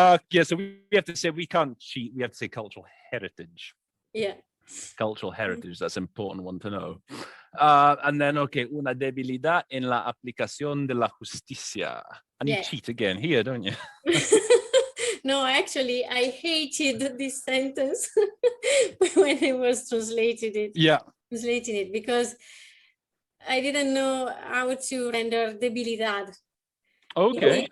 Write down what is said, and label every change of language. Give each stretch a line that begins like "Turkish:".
English: Yeah, so we have to say we can't cheat. We have to say cultural heritage. Yeah. Cultural heritage, that's an important one to know. And then, okay,
Spanish: una debilidad en la aplicación de la justicia.
English: And you cheat again here, don't you? No, actually, I hated this sentence when I was translating it because I didn't know how to render debilidad. Okay.